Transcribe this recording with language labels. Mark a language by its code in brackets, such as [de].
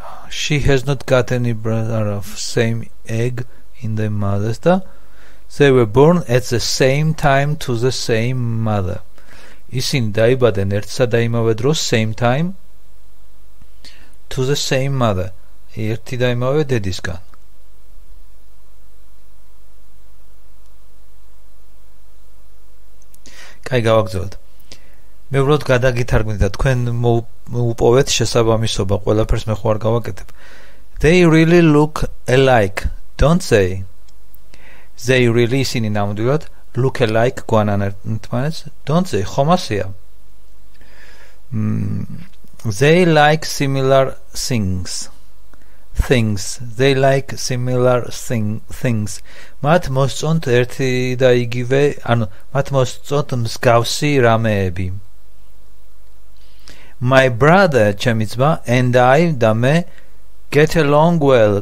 [en] She has not got any brother of same egg in the mother's. They were born at the same time to the same mother. [ka] ისინი დაიბადნენ ერთსა და იმავე დროს [en] same time to the same mother. [ka] ერთი და იმავე დედისგან. კაი, გავაგრძელოთ. მე უბრალოდ გადაგითარგმნით და თქვენ მოუპოვეთ შესაბამისობა, ყველაფერს მე ხო არ გავაკეთებ. [en] They really look alike, don't they? They really [ka] ისინი ნამდვილად [en] look alike [ka] გვანან ერთმანეთს, [en] don't they? [ka] ხომ ასეა? [en] They like similar things. They like similar things. [ka] მათ მოსწონთ ერთი და იგივე, ანუ მათ მოსწონთ მსგავსი რამეები. [en] My brother, [ka] ჩემი ძმა, [en] and I [ka] და მე [en] get along well.